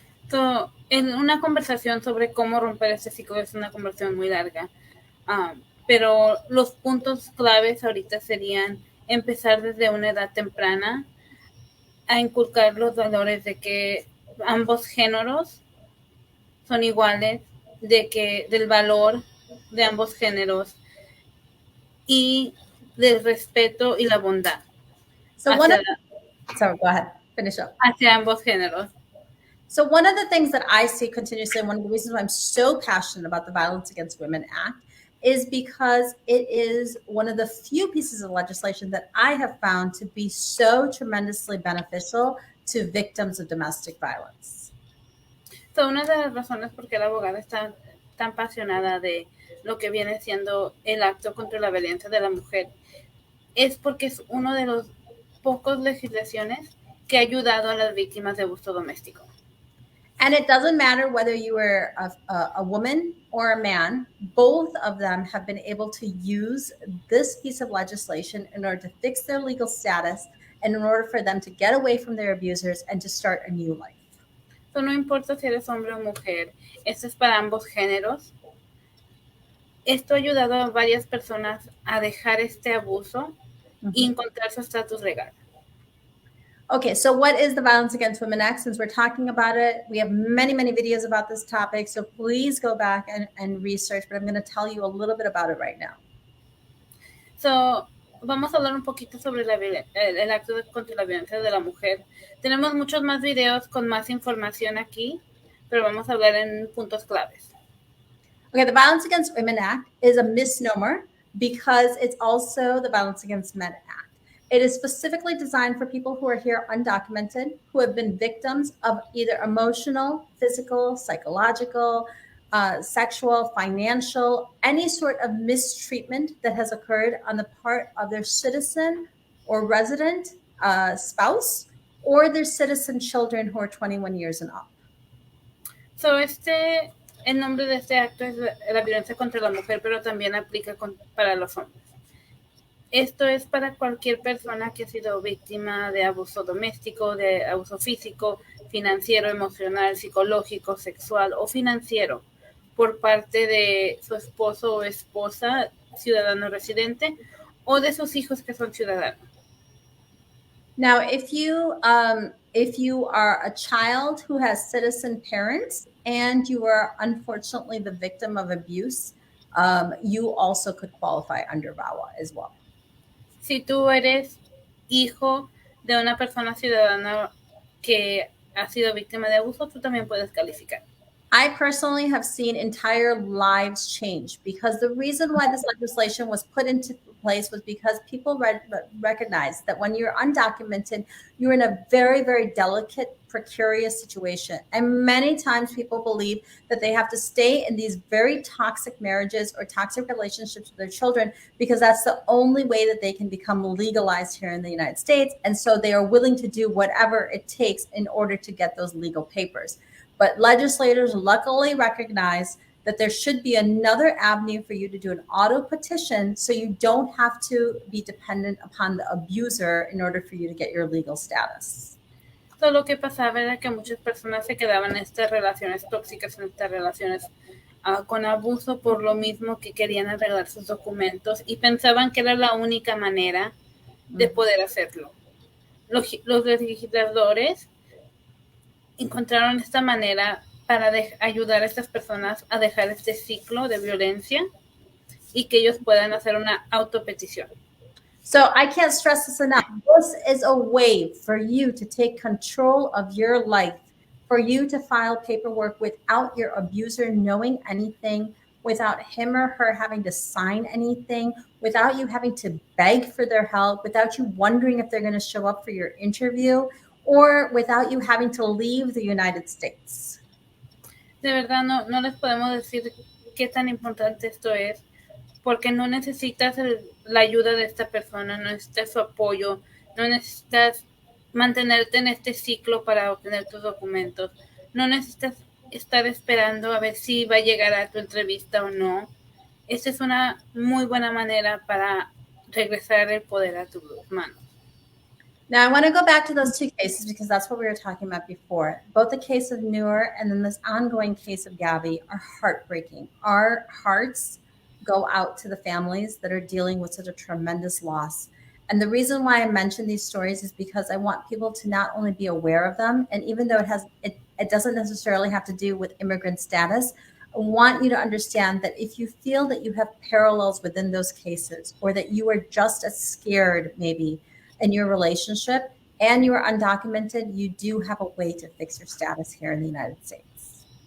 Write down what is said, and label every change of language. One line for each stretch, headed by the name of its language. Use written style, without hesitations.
Spanish: So, en una conversación sobre cómo romper este ciclo es una conversación muy larga, pero los puntos claves ahorita serían empezar desde una edad temprana a inculcar los valores de que ambos géneros son iguales, del valor de ambos géneros y del respeto y la bondad.
English: So go ahead, finish up.
Spanish: Hacia ambos géneros.
English: So one of the things that I see continuously, and one of the reasons why I'm so passionate about the Violence Against Women Act, is because it is one of the few pieces of legislation that I have found to be so tremendously beneficial to victims of domestic violence.
Spanish: So una de las razones por qué la abogada está tan apasionada de lo que viene siendo el acto contra la violencia de la mujer es porque es uno de los pocos legislaciones que ha ayudado a las víctimas de abuso doméstico.
English: And it doesn't matter whether you were a woman or a man, both of them have been able to use this piece of legislation in order to fix their legal status and in order for them to get away from their abusers and to start a new life.
Spanish: So no importa si eres hombre o mujer, esto es para ambos géneros. Esto ha ayudado a varias personas a dejar este abuso y encontrar su estatus legal.
English: Okay, so what is the Violence Against Women Act? Since we're talking about it, we have many, many videos about this topic, so please go back and research, but I'm going to tell you a little bit about it right now.
Spanish: So, vamos a hablar un poquito sobre el acto contra la violencia de la mujer. Tenemos muchos más videos con más información aquí, pero vamos a hablar en puntos claves.
English: Okay, the Violence Against Women Act is a misnomer because it's also the Violence Against Men Act. It is specifically designed for people who are here undocumented, who have been victims of either emotional, physical, psychological, sexual, financial, any sort of mistreatment that has occurred on the part of their citizen or resident spouse or their citizen children who are 21 years and up.
Spanish: So el nombre de este acto es la violencia contra la mujer, pero también aplica para los hombres. Esto es para cualquier persona que ha sido víctima de abuso doméstico, de abuso físico, financiero, emocional, psicológico, sexual o financiero por parte de su esposo o esposa, ciudadano residente, o de sus hijos que son ciudadanos.
English: Now, if you are a child who has citizen parents and you are unfortunately the victim of abuse, you also could qualify under VAWA as well.
Spanish: Si tú eres hijo de una persona ciudadana que ha sido víctima de abuso, tú también puedes calificar.
English: I personally have seen entire lives change because the reason why this legislation was put into place was because people recognized that when you're undocumented, you're in a very, very delicate, precarious situation. And many times people believe that they have to stay in these very toxic marriages or toxic relationships with their children because that's the only way that they can become legalized here in the United States. And so they are willing to do whatever it takes in order to get those legal papers. But legislators luckily recognize that there should be another avenue for you to do an auto petition so you don't have to be dependent upon the abuser in order for you to get your legal status.
Spanish: todo lo que pasaba era que muchas personas se quedaban en estas relaciones tóxicas, en estas relaciones con abuso por lo mismo que querían arreglar sus documentos y pensaban que era la única manera de poder hacerlo. Los legisladores encontraron esta manera para ayudar a estas personas a dejar este ciclo de violencia y que ellos puedan hacer una autopetición. So I can't stress this enough. This is a way for you to take control of your life, for you to file paperwork without your abuser knowing anything, without him or her having to sign anything, without you having to beg for their help, without you wondering if they're going to show up for your interview, or without you having to leave the United States. De verdad, no les podemos decir qué tan importante esto es, porque no necesitas la ayuda de esta persona, no necesitas su apoyo, no necesitas mantenerte en este ciclo para obtener tus documentos, no necesitas estar esperando a ver si va a llegar a tu entrevista o no. Esta es una muy buena manera para regresar el poder a tus manos.
English: Now, I want to go back to those two cases because that's what we were talking about before. Both the case of Noor and then this ongoing case of Gabby are heartbreaking. Our hearts go out to the families that are dealing with such a tremendous loss. And the reason why I mention these stories is because I want people to not only be aware of them, and even though it doesn't necessarily have to do with immigrant status, I want you to understand that if you feel that you have parallels within those cases, or that you are just as scared maybe in your relationship and you are undocumented, you do have a way to fix your status here in the United States.